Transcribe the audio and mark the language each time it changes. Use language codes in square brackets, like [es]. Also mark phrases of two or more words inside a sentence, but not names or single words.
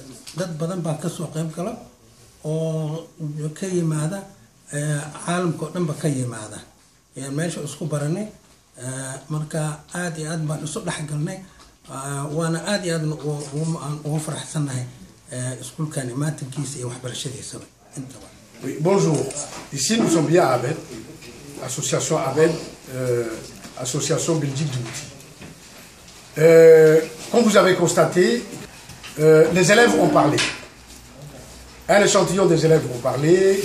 [so] dad badan baa ka soo qayb gala oo ka yimaada caalamka oo dhanba ka yimaada. meesha isku baranay, marka aad iyo aad baan isu dhexgalnay. waana aad iyo aad ugu faraxsanahay iskuulkani maatinkiisa iyo waxbarashadiisaba intaba. [fr] Oui, bonjour. Ici nous sommes bien à Abed, association Abed, association Belgique d'Outi. Comme vous avez constaté, les élèves ont parlé. Un échantillon des élèves ont parlé.